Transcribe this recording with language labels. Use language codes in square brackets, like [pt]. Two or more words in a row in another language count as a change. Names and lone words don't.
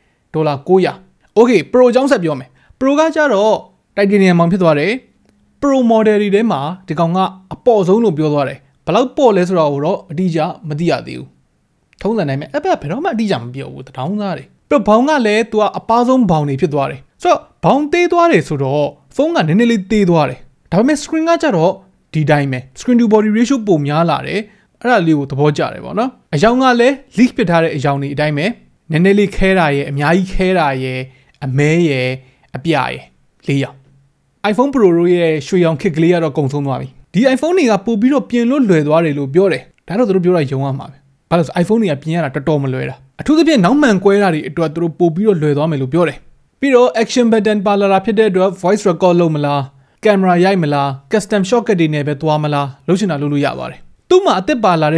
[my] $900 Okay Pro အကြောင်းဆက်ပြောမယ် Pro ကကြတော့ Titanium မောင်ဖြစ်သွားတယ် Pro model တွေထဲမှာဒီကောင်ကအပေါ်ဆုံးလို့ပြောသွားတယ်ဘယ်လောက်ပေါ်လဲဆို တော့အတိအကျမသိရသေးဘူးထုံးစံတိုင်းပဲအဲ့ဘက်ဘယ်တော့မှအတိအကျမပြောဘူးတောင်းသားတယ်ပြီးတော့ဘောင်ကလည်းသူကအပါဆုံးဘောင်တွေဖြစ်သွားတယ်ဆိုတော့ဘောင်သေးသွားတယ်ဆိုတော့ဖုန်းကနည်းနည်းလေးသေးသွားတယ်ဒါပေမဲ့ screen ကကြတော့ဒီတိုင်းပဲ [en] screen to body ratio [my] ပုံများလာတယ်အဲ့ဒါလေးကိုသဘောကျတယ်ပေါ့နော်အယောင်ကလည်း leak ဖြစ်ထားတဲ့အယောင်တွေအတိုင်းပဲနည်းနည်းလေးခဲတာရဲ့အများကြီးခဲတာရဲ့အမဲ ရဲ့အပြရဲ့၄ရောင် iPhone Pro ရဲ့ရွှေရောင်ခစ်ကလေးကတော့ကုန်ဆုံးသွားပြီဒီ iPhone တွေကပို့ပြီးတော့ပြင်လို့လွယ်သွားတယ်လို့ပြောတယ်ဒါတော့သူတို့ပြောတာယုံရမှာပဲဘာလို့ဆို iPhone တွေကပြင်ရတာတော်တော်မလွယ်တာအထူးသဖြင့်နောက်မှန်ကွဲတာတွေအတွက်သူတို့ပို့ပြီးတော့လွယ်သွားမယ်လို့ပြောတယ်ပြီးတော့ [en] action button [my] ပါလာတာဖြစ်တဲ့အတွက် [en] voice record [my] လုပ်မလား camera ရိုက်မလား [en] custom shortcut [my] တွေနဲ့ပဲသွားမလားလုပ်ချင်တာလုပ်လို့ရပါတယ်သူ့မှာအသစ်ပါလာတဲ့